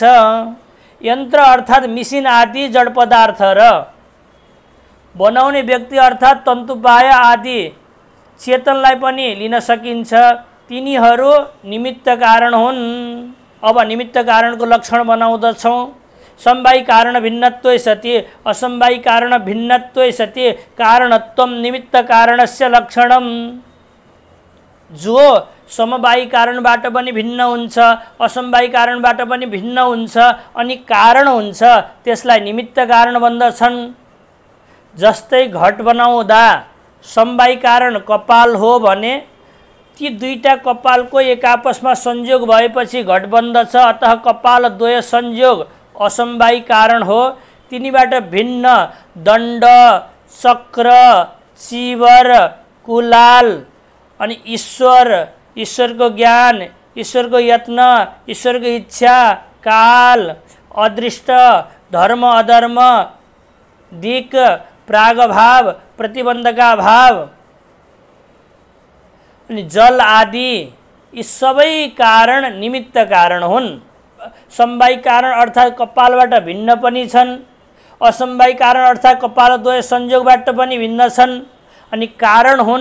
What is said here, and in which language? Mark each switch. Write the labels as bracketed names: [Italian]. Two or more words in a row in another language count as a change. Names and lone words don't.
[Nepali] यन्त्र अर्थात् मिसिन आदि जड पदार्थ र बनाउने व्यक्ति अर्थात् तन्तुबाह्य आदि चेतनलाई पनि लिन सकिन्छ। तिनीहरू निमित्त कारण हुन्। अब निमित्त कारणको लक्षण बनाउँदछौँ। [Sanskrit] समवायी कारण भिन्नत्वै सति असमवायी कारण भिन्नत्वै सति कारणत्वं निमित्त कारणस्य लक्षणम। [Nepali] जो समवायी कारणबाट पनि भिन्न हुन्छ, असमवायी कारणबाट पनि भिन्न हुन्छ अनि कारण हुन्छ, त्यसलाई निमित्त कारण भन्दछन्। जस्तै घट बनाउँदा समवायी कारण कपाल हो भने ती दुईटा कपालको एक आपसमा संयोग भएपछि घट बन्दछ। अतः कपाल द्वय संयोग असमवायी कारण हो। तिनीबाट भिन्न दण्ड, चक्र, चिवर, कुलाल अनि ईश्वर, ईश्वरको ज्ञान, ईश्वरको यत्न, ईश्वरको इच्छा, काल, अदृष्ट, धर्म अधर्म, दिक्, प्रागभाव, प्रतिबन्धका भाव अनि जल आदि यी सबै कारण निमित्त कारण हुन्। समवायी कारण अर्थात् कपालबाट भिन्न पनि छन्, असमवायी कारण अर्थात् कपालद्वय संयोगबाट पनि भिन्न छन् अनि कारण हुन्।